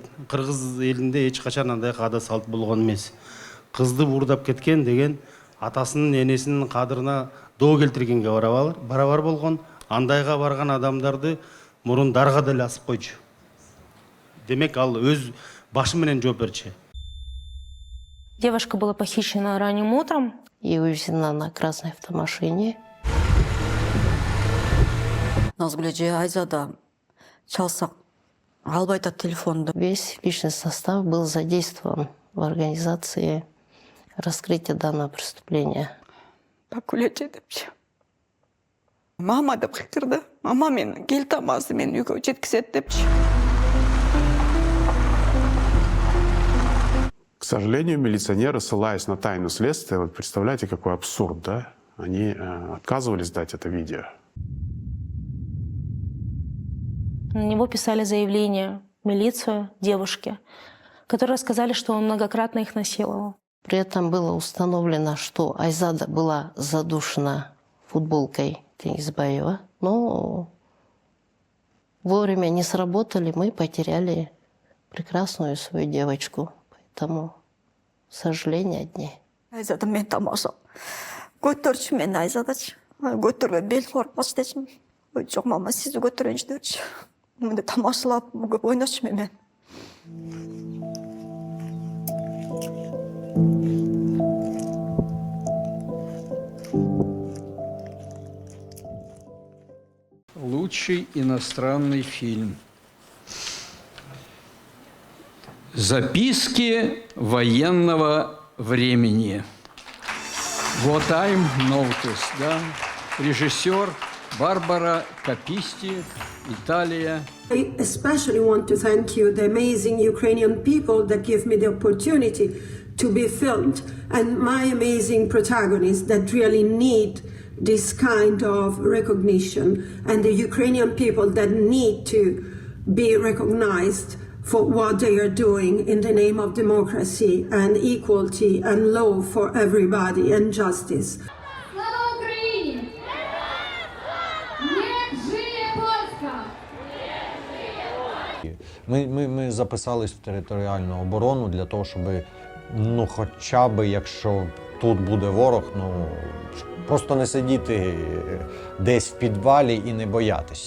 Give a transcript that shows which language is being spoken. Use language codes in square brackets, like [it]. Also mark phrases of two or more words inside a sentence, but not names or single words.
[ky] Кыргыз элинде эч качан андай каада салт болгон эмес. Кызды буурдап кеткен деген атасынын энесинин кадырына доо келтиргенге барабар болгон. Андайга барган адамдарды мурун дарга деле асып койчу. Демек ал өз башы менен жооп берчү. [ru] Девушка была похищена ранним утром и увезена на красной автомашине. [ky] Назгүле же Айзада чалсак албай атат телефонду. [ru] Весь личный состав был задействован в организации раскрытия данного преступления. [ky] Бакулече депчи. Мама деп кыйкырды. Мама мен кел тамазды мен үйгө жеткизет депчи. [ru] К сожалению, милиционеры, ссылаясь на тайну следствия, вот представляете, какой абсурд, да? Они отказывались дать это видео. На него писали заявление в милицию девушки, которые сказали, что он многократно их насиловал. При этом было установлено, что Айзада была задушена футболкой Тенисбаева, но вовремя не сработали, мы потеряли прекрасную свою девочку. Поэтому сожаления одни. [ky] Айзада мен тамаша. Көтөрчү мен Айзадачы. Көтөргө бел коркпач дечим. Жок мама сизди көтөрөйүнчү депчи. Мындай тамашалап көп ойночу мен. [ru] Лучший иностранный фильм. Записки военного времени. [en] What I'm noticed, [ru] да? Режиссер Барбара Каписти, Италия. [en] I especially want to thank you, the amazing Ukrainian people that give me the opportunity to be filmed, and my amazing protagonists that really need this kind of recognition, and the Ukrainian people that need to be recognized for what they are doing in the name of democracy and equality and law for everybody and justice. [uk] Ми записались в територіальну оборону для того, щоб, хоча б, якщо тут буде ворог, просто не сидіти десь в підвалі і не боятись.